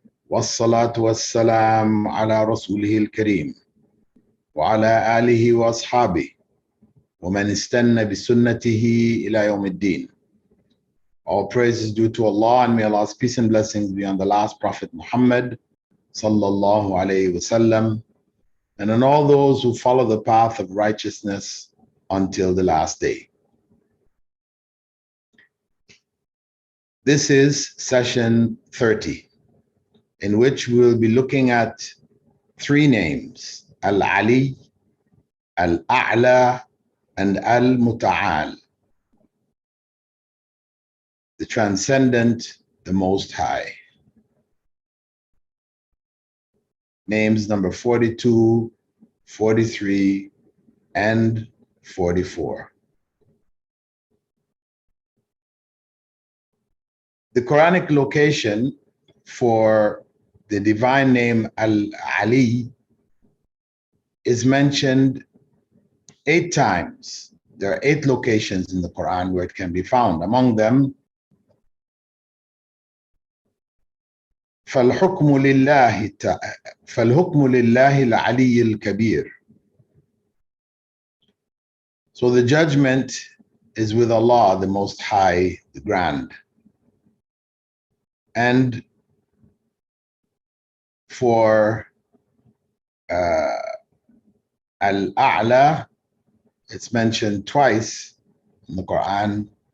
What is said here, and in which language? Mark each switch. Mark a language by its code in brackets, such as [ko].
[ar] والصلاة والسلام على رسوله الكريم وعلى آله وأصحابه ومن استنى بسنته إلى يوم الدين. [en] All praise is due to Allah, and may Allah's peace and blessings be on the last Prophet Muhammad sallallahu alayhi wasallam, and on all those who follow the path of righteousness until the last day. This is session 30, in which we'll be looking at three names: al-Ali, al-A'la, and al-Muta'aal. The transcendent, the most high. Names number 42, 43, and 44. The Quranic location for the divine name Al-Ali is mentioned 8 times. There are 8 locations in the Quran where it can be found. Among them, [ar] فَالْحُكْمُ لِلَّهِ الْعَلِيِّ الْكَبِيرِ. [en] So the judgment is with Allah, the Most High, the Grand. And for Al-A'la, it's mentioned twice in the Quran.